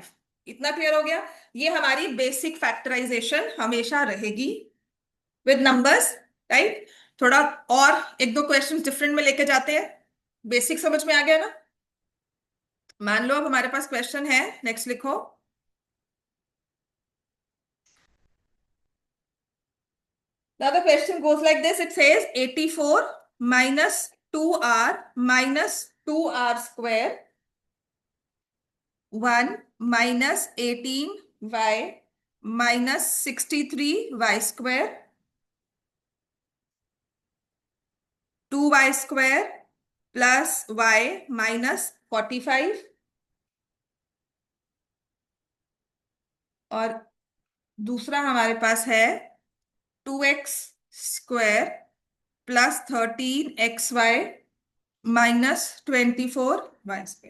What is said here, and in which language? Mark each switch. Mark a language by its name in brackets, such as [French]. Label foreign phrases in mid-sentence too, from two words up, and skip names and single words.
[Hindi] इतना क्लियर हो गया। ये हमारी बेसिक फैक्टराइजेशन हमेशा रहेगी [English] with numbers, [Hindi] राइट। थोड़ा और एक दो [English] questions different [Hindi] में लेके जाते हैं, बेसिक समझ में आ गया ना। मान लो अब हमारे पास क्वेश्चन है, नेक्स्ट लिखो। [English] Now the question goes like this. It says 84 -2r -2r square, 1 -18y -63y square, 2y square plus y -45, [Hindi] और दूसरा हमारे पास है 2x² +13xy -24y²।